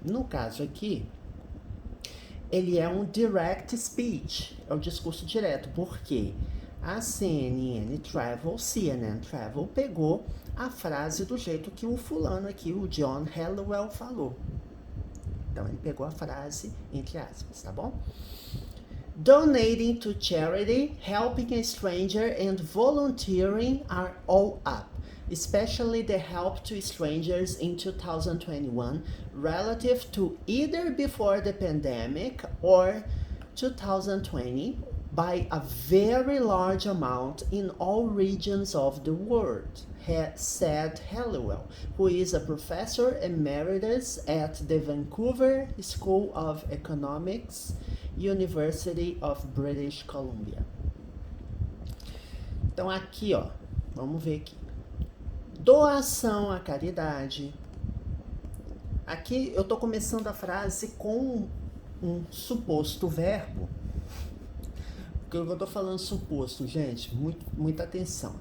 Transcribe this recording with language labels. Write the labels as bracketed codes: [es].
[pt] No caso aqui, ele é um direct speech, é o discurso direto, porque a CNN Travel pegou a frase do jeito que o fulano aqui, o John Helliwell, falou. Então, ele pegou a frase, entre aspas, tá bom? [en] Donating to charity, helping a stranger, and volunteering are all up, especially the help to strangers in 2021 relative to either before the pandemic or 2020 by a very large amount in all regions of the world, said Helliwell, who is a professor emeritus at the Vancouver School of Economics, University of British Columbia. [pt] Então aqui, ó, vamos ver aqui. Doação à caridade. Aqui eu tô começando a frase com um suposto verbo. Porque eu tô falando suposto, gente, muita atenção.